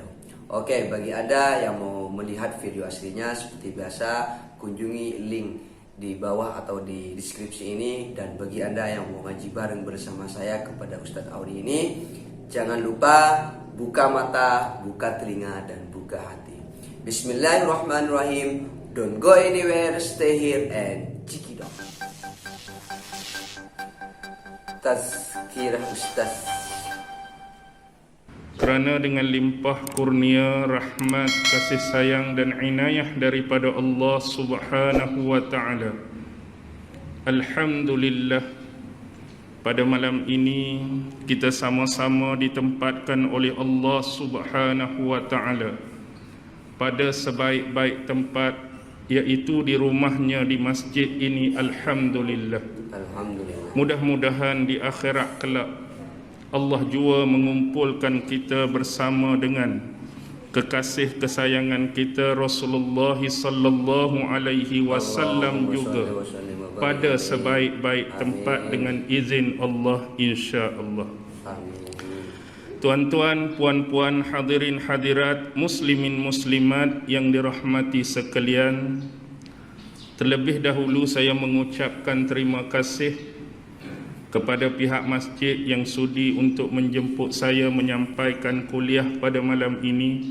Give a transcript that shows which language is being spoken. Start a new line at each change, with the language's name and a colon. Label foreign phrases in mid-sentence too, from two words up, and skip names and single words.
Indonesian: Oke, bagi Anda yang mau melihat video aslinya seperti biasa, kunjungi link di bawah atau di deskripsi ini. Dan bagi Anda yang mau ngaji bareng bersama saya kepada Ustadz Auni ini, jangan lupa buka mata, buka telinga, dan buka hati. Bismillahirrahmanirrahim.
English: Don't go anywhere, stay here and check it out.
Malay: Tazkirah Ustadz. Kerana dengan limpah kurnia, rahmat, kasih sayang dan inayah daripada Allah
Arabic: سبحانه وتعالى,
Malay: alhamdulillah, pada malam ini kita sama-sama ditempatkan oleh Allah
Arabic: سبحانه وتعالى
Malay: pada sebaik-baik tempat, iaitu di rumahnya, di masjid ini. Alhamdulillah. Alhamdulillah. Mudah-mudahan di akhirat kelak Allah jua mengumpulkan kita bersama dengan kekasih kesayangan kita Rasulullah
Arabic: صلى الله عليه وسلم
Malay: juga pada sebaik-baik tempat dengan izin Allah, insya-Allah. Tuan-tuan, puan-puan, hadirin hadirat, muslimin muslimat yang dirahmati sekalian, terlebih dahulu saya mengucapkan terima kasih kepada pihak masjid yang sudi untuk menjemput saya menyampaikan kuliah pada malam ini.